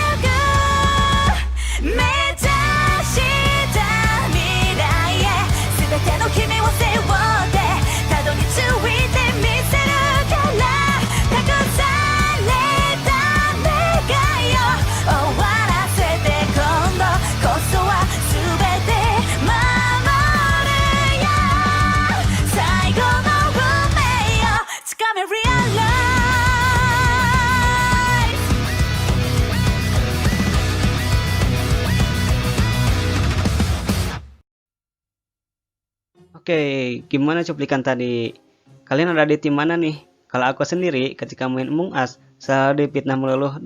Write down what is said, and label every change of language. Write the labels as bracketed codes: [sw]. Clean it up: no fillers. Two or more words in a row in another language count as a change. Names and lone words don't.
[ja] ゆく目指した未来へ全ての君を背負ってたどり着いてみせるから託された願いを終わらせて今度こそは全て守るよ最後の運命をつかめ Realize [id] Oke, gimana cuplikan tadi? Kalian ada di tim mana nih? Kalau aku sendiri ketika main Among Us selalu difitnah melulu.